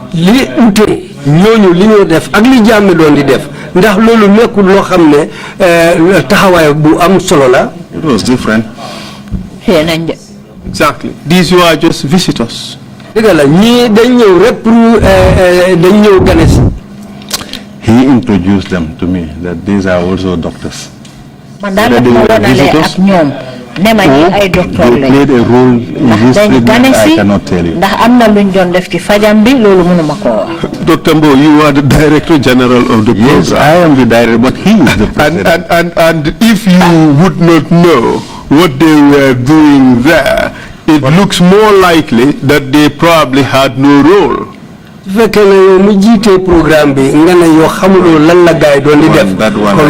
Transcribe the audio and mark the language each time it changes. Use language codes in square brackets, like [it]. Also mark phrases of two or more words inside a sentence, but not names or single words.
[en] It was different. Exactly. These were just visitors. He introduced them to me, that these are also doctors. Whether they were visitors [wo] nema ñi ay docteur [en] they played a role in his treatment, I cannot tell you. [wo] ndax am na luñ doon def ci fajam bi loolu mënuma ko wax. [en] Dr. Mbowe, you are the Director General of the program. Yes, I am the director, but he is the president. And if you would not know what they were doing there, it looks more likely that they probably had no role. That one I